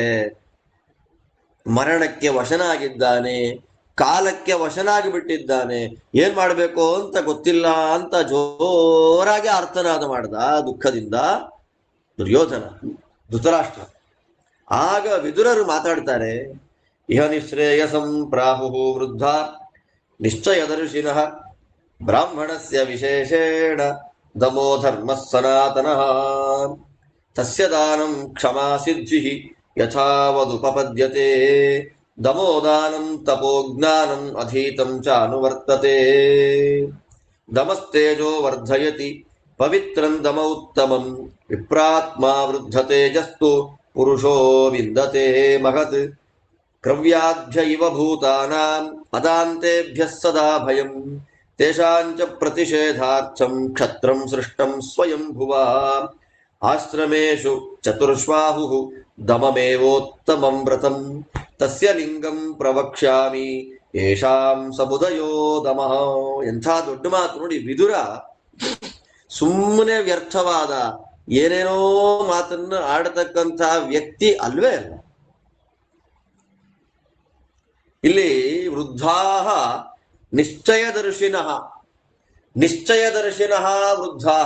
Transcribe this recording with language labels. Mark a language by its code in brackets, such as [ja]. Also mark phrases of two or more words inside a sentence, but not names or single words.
[kn] ಮರಣಕ್ಕೆ ವಶನಾಗಿದ್ದಾನೆ, ಕಾಲಕ್ಕೆ ವಶನಾಗಿ ಬಿಟ್ಟಿದ್ದಾನೆ. ಏನ್ ಮಾಡ್ಬೇಕು ಅಂತ ಗೊತ್ತಿಲ್ಲ ಅಂತ ಜೋರಾಗಿ ಆರ್ತನಾದ ಮಾಡ್ದ ದುಃಖದಿಂದ ದುರ್ಯೋಧನ, ಧೃತರಾಷ್ಟ್ರ. ಆಗ ವಿದುರರು ಮಾತಾಡ್ತಾರೆ, [sa] ಇಹ ನಿಶ್ರೇಯಸಂ ಪ್ರಾಹು ವೃದ್ಧ ನಿಶ್ಚಯದರ್ಶಿನಃ ಬ್ರಾಹ್ಮಣಸ್ಯ ವಿಶೇಷೇಣ ದಮೋ ಧರ್ಮ ಸನಾತನಃ ತಸ್ಯ ದಾನಂ ಕ್ಷಮಾ ಸಿದ್ಧಿ ಯಥಾವದುಪಪದ್ಯತೆ ದಮೋದಾನಂ ತಪೋಜ್ಞಾನಂ ಅಧೀತಂ ಚ ಅನುವರ್ತತೆ ದಮಸ್ತೇಜೋ ವರ್ಧಯತಿ ಪವಿತ್ರಂ ದಮ ಉತ್ತಮಂ ವಿಪ್ರಾತ್ಮಾ ವೃದ್ಧತೇಜಸ್ತು ಪುರುಷೋ ವಿಂದತೆ ಮಹತ್ ಕ್ರವ್ಯಾಭ್ಯ ಇವ ಭೂತಾನಾಂ ಅದಾಂತೇಭ್ಯಃ ಸದಾ ಭಯಂ ತೇಷಾಂಚ ಪ್ರತಿಷೇಧಾರ್ಥಂ ಕ್ಷತ್ರಂ ಸೃಷ್ಟಂ ಸ್ವಯಂ ಭುವಾ ಆಶ್ರಮೇಷು ಚತುರ್ಶ್ವಾಹುಃ ದಮಮೇವೋತ್ತಮಂ ವ್ರತಂ ತಸ್ಯ ಲಿಂಗಂ ಪ್ರವಕ್ಷ್ಯಾಮಿ ಯೇಷಾಂ ಸಮುದಯೋ ದಮಃ. [kn] ಎಂಥ ದೊಡ್ಡ ಮಾತು ನೋಡಿ. ವಿದುರ ಸುಮ್ಮನೆ ವ್ಯರ್ಥವಾದ ಏನೇನೋ ಮಾತನ್ನ ಆಡತಕ್ಕಂಥ ವ್ಯಕ್ತಿ ಅಲ್ವೇ ಅಲ್ಲ. [sa] ಇಲ್ಲಿ ವೃದ್ಧಾಹ ನಿಶ್ಚಯದರ್ಶಿನಃ, ನಿಶ್ಚಯದರ್ಶಿನಃ ವೃದ್ಧಾಹ.